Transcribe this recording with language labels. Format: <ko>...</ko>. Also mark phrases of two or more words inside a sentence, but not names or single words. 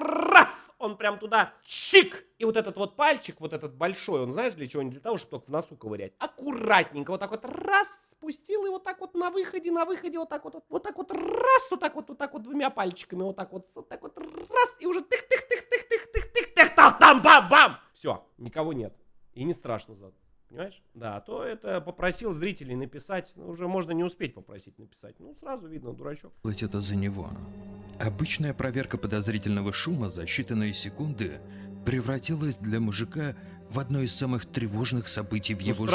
<ru>Раз, он прям туда, чик. И вот этот вот пальчик, вот этот большой, он знаешь для чего? Не для того, чтобы только в носу ковырять. Аккуратненько вот так вот раз, спустил и вот так вот на выходе вот так вот так вот раз, вот так вот двумя пальчиками вот так вот раз. И уже тых-тых-тых-тых-тых-тых-тых, там бам-бам. Все, никого нет. И не страшно зато. Понимаешь? Да, а то это попросил зрителей написать. Ну, уже можно не успеть попросить написать. Ну, сразу видно, дурачок. это за него. Обычная проверка подозрительного шума за считанные секунды превратилась для мужика в одно из самых тревожных событий в его</ru>